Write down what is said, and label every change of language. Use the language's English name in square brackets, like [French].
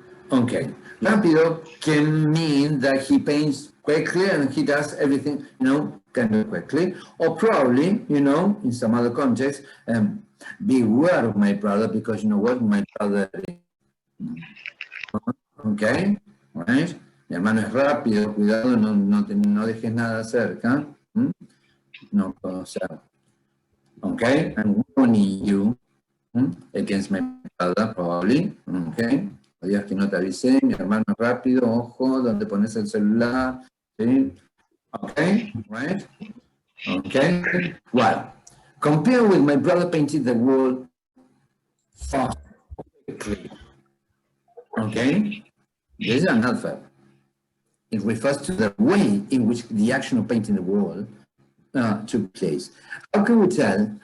[English] Okay, rápido can mean that he paints quickly and he does everything, kind of quickly. Or probably, in some other context, beware of my brother because you know what, my brother is. Okay, right? [Spanish] Mi hermano es rápido, cuidado, no dejes nada cerca. No, o sea, [English] okay, I'm warning you against my brother, probably, okay. [Spanish] Digas que no te avisé, mi hermano es rápido, ojo, donde pones el celular, ¿sí? [English] Okay, right? Okay, well, compare with my brother painted the wall fast, quickly. Okay, this is an adverb. It refers to the way in which the action of painting the wall took place. How can we tell?